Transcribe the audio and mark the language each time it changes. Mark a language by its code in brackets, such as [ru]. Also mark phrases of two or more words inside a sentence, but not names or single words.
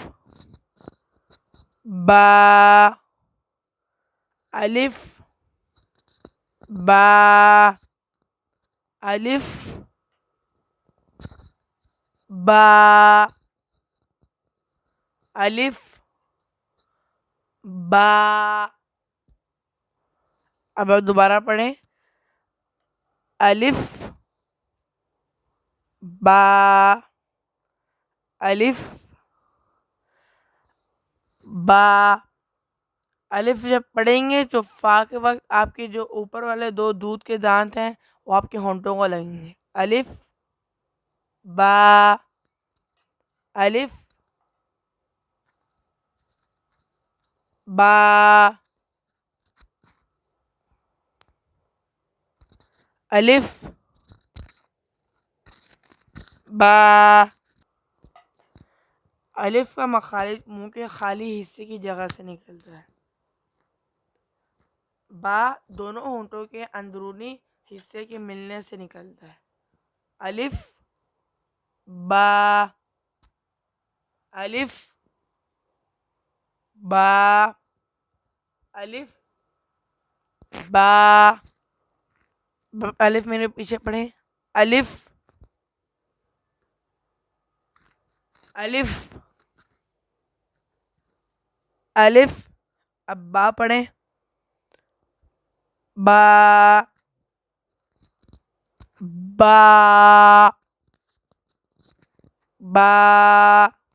[ur] با الف با الف با الف با۔ اب آپ دوبارہ پڑھیں۔ الف با الف با۔ الف جب پڑھیں گے تو فا کے وقت آپ کے جو اوپر والے 2 دودھ کے دانت ہیں وہ آپ کے ہونٹوں کو لگیں گے۔ الف با الف با الف با۔ الف کا مخارج منہ کے خالی حصے کی جگہ سے نکلتا ہے۔ با دونوں ہونٹوں کے اندرونی حصے کے ملنے سے نکلتا ہے۔ الف با الف با الف با۔ الف میرے پیچھے پڑھیں۔ الف الف الف اب با پڑھیں۔ با با با